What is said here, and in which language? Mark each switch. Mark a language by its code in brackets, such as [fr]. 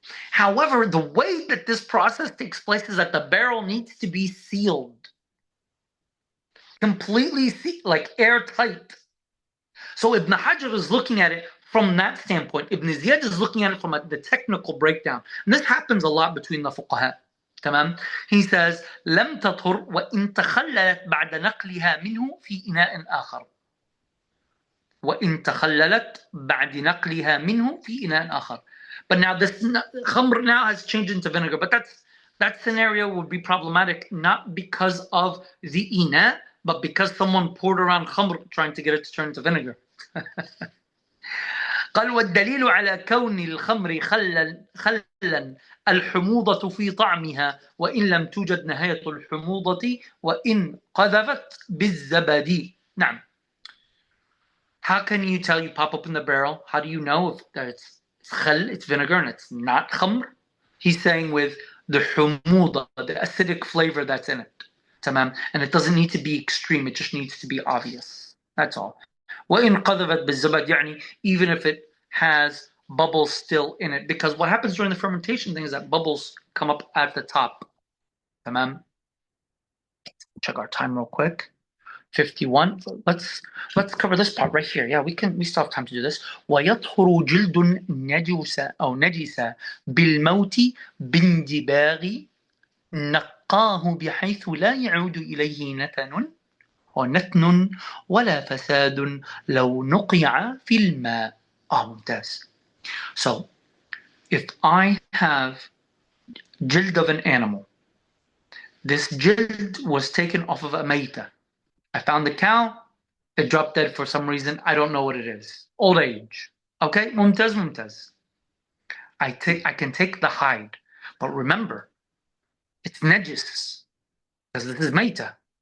[en] However, the way that this process takes place is that the barrel needs to be sealed. completely like airtight. So Ibn Hajar is looking at it from that standpoint. Ibn Ziyad is looking at it from the technical breakdown. And this happens a lot between the fuqaha. [ar] تمام. [en] He says [ar] لم تطهر وإن تخللت بعد نقلها منه في إناء آخر. وإن تخللت بعد نقلها منه في إناء آخر. [en] But now this khamr now has changed into vinegar. But that scenario would be problematic not because of the ina, but because someone poured around khamr trying to get it to turn into vinegar. [ar] قال والدليل على كون الخمر خلا الحموضة في طعمها وإن لم توجد نهاية الحموضة وإن قذفت بالزبد. نعم. [en] How can you tell you pop up in the barrel? How do you know that it's khal, it's vinegar, and it's not khamr? He's saying with the humuda, the acidic flavor that's in it. Tamam. And it doesn't need to be extreme, it just needs to be obvious. That's all. [ar] وَإِنْ قَذَفَتْ بِالزَّبَدِ يعني [en] even if it has bubbles still in it. Because what happens during the fermentation thing is that bubbles come up at the top. Tamam. Check our time real quick. 51. Let's cover this part right here. Yeah, we still have time to do this. [ar] ويطهر جلد نجس أو نجس بالموت باندباغ نقاه بحيث لا يعود إليه نتن ولا فساد لو نقع في الماء. ممتاز. [en] So if I have jild of an animal, this jild was taken off of a mayta. I found the cow, it dropped dead for some reason. I don't know what it is. Old age. Okay, mumtaz. I can take the hide, but remember, it's najis because this is mayta.